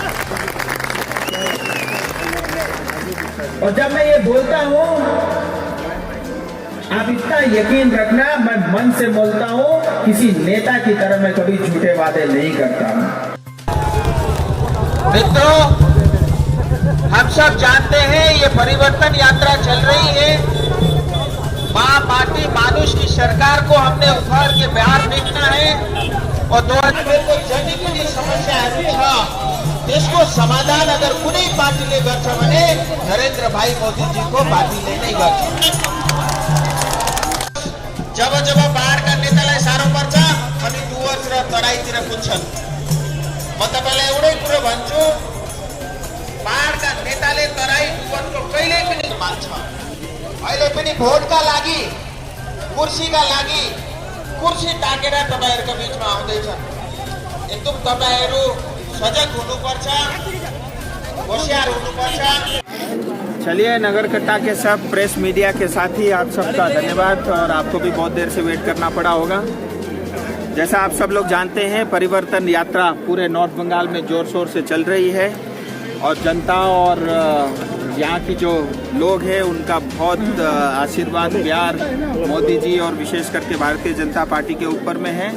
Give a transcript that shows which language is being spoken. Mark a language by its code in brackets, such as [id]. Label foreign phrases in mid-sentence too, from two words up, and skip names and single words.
[hi] और जब मैं ये बोलता हूँ, आप इतना यकीन रखना, मैं मन से बोलता हूँ, किसी नेता की तरह मैं कभी झूठे वादे नहीं करता हूँ। मित्रों, हम सब जानते हैं ये परिवर्तन यात्रा चल रही है। माँ माटी मानुष की सरकार को हमने उखाड़ के बाहर फेंकना है और [ne] 2000 को जनी समस्याहरू छ त्यसको समाधान अगर कुनै पार्टीले गर्छ भने नरेंद्र भाई मोदीजीको पार्टीले नै गर्छ। जब जब बाढका नेतालाई साह्रो पर्छ अनि डुवर्स र तराईतिर पुग्छन्। म तपाईलाई एउटै कुरो भन्छु, बाढका नेताले तराई डुवर्सको कहिल्यै पनि मान्छ। अहिले पनि भोटका लागि, कुर्सीका लागि कुर्सी टाकेर तपाईहरुको बीचमा आउँदैछन्। एकदम तपाईहरु सजग हुनुपर्छ, होशियार हुनुपर्छ। [hi] चलिए, नगरकट्टा के सब [en] press media [hi] के साथी आप सबका धन्यवाद, और आपको भी बहुत देर से वेट करना पड़ा होगा। जैसा आप सब लोग जानते हैं, परिवर्तन यात्रा पूरे नॉर्थ बंगाल में जोर शोर से चल रही है, और जनता और यहाँ की जो लोग हैं उनका बहुत आशीर्वाद, प्यार मोदी जी और विशेष करके भारतीय जनता पार्टी के ऊपर में है।